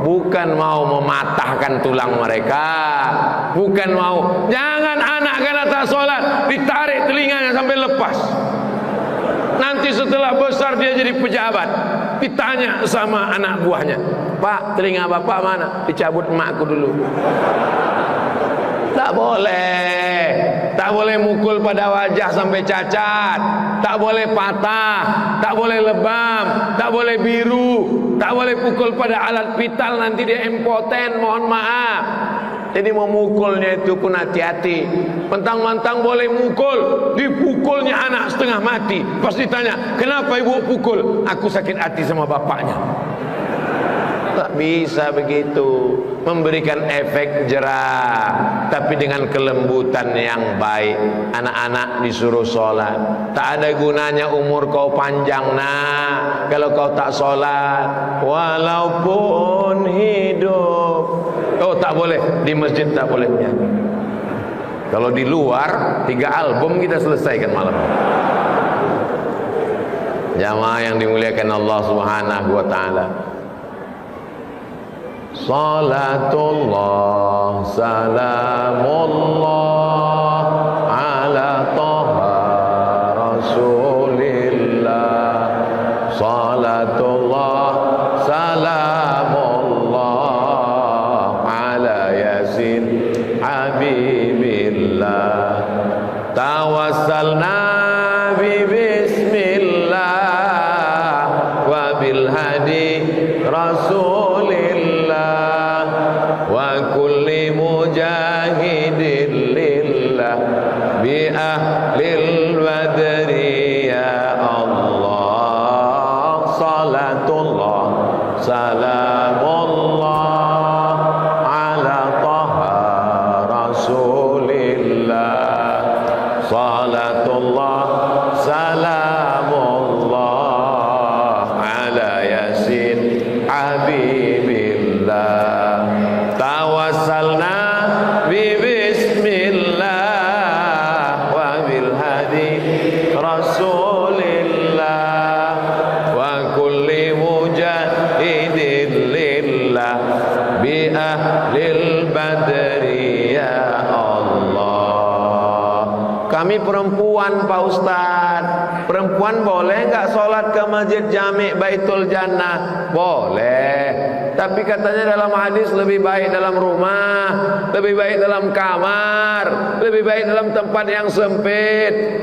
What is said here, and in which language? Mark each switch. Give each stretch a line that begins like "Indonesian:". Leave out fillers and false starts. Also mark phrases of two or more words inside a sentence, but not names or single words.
Indonesian: Bukan mau mematahkan tulang mereka, bukan mau. Jangan anak karena tak sholat ditarik telinganya sampai lepas. Nanti setelah besar dia jadi pejabat, ditanya sama anak buahnya, Pak, telinga bapak mana? Dicabut emakku dulu. Tak boleh. Tak boleh mukul pada wajah sampai cacat, tak boleh patah, tak boleh lebam, tak boleh biru, tak boleh pukul pada alat vital, nanti dia impoten, mohon maaf. Jadi memukulnya itu pun hati-hati. Mentang-mentang boleh mukul, dipukulnya anak setengah mati. Pas ditanya, kenapa ibu pukul? Aku sakit hati sama bapaknya. Tak bisa begitu. Memberikan efek jerah, tapi dengan kelembutan yang baik. Anak-anak disuruh sholat. Tak ada gunanya umur kau panjang nak, kalau kau tak sholat, walaupun hidup. Oh, tak boleh di masjid, tak boleh nyanyi. Kalau di luar 3 album kita selesaikan malam. Jamaah yang dimuliakan Allah
Arabic: سبحانه وتعالى. صلاة الله سلام الله على طه رسول الله. صلاة الله سلام الله على يس حبيب الله. توسلنا بـ بسم الله وبالهادي رسول الله وكل مجاهدين لله بأهل البدر يا الله. صلاة الله سلام الله على طه رسول الله. صلاة الله سلام الله على يس حبيب الله. توسلنا بـ بسم الله وبالهادي رسول الله وكل مجاهدين لله بأهل البدر يا الله.
Indonesian: Kami perempuan Pak Ustaz, perempuan boleh enggak sholat ke masjid Jami' Baitul Jannah? Boleh, tapi katanya dalam hadis lebih baik dalam rumah, lebih baik dalam kamar, lebih baik dalam tempat yang sempit.